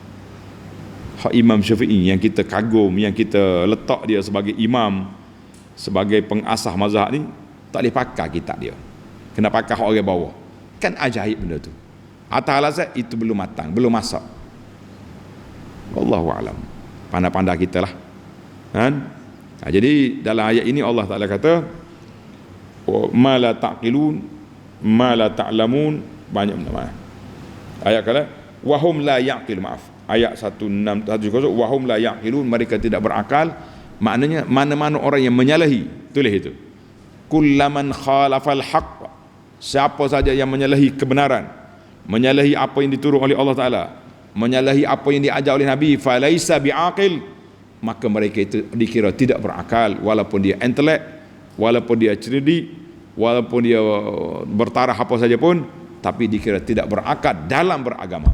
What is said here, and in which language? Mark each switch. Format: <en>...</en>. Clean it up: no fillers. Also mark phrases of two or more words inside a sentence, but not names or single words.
<ms>Hak Imam Syafi'i yang kita kagum, yang kita letak dia sebagai imam, sebagai pengasas mazhab ni, tak boleh pakai kitab dia. Kena pakai hak orang bawah. Kan ajaib benda tu. Atas alasan itu belum matang, belum masak.</ms> <ar>والله أعلم.</ar> <ms>Pandai-pandai kita lah. Kan? Jadi dalam ayat ini Allah Ta'ala kata,</ms> <ar>ما لا تعقلون، ما لا تعلمون,</ar> <ms>banyak benda. Ayat kala</ms> <ar>وهم لا يعقل,</ar> <ms>maaf. Ayat 160</ms> <ar>وهم لا يعقلون,</ar> <ms>mereka tidak berakal. Maknanya mana-mana orang yang menyalahi, tulis itu.</ms> <ar>كل من خالف الحق,</ar> <ms>siapa saja yang menyalahi kebenaran, menyalahi apa yang diturun oleh Allah Ta'ala, menyalahi apa yang diajar oleh Nabi,</ms> <ar>فليس بعاقل,</ar> <ms>maka mereka itu dikira tidak berakal, walaupun dia intelek, walaupun dia cerdik, walaupun dia bertaraf apa saja pun, tapi dikira tidak berakal dalam beragama.</ms>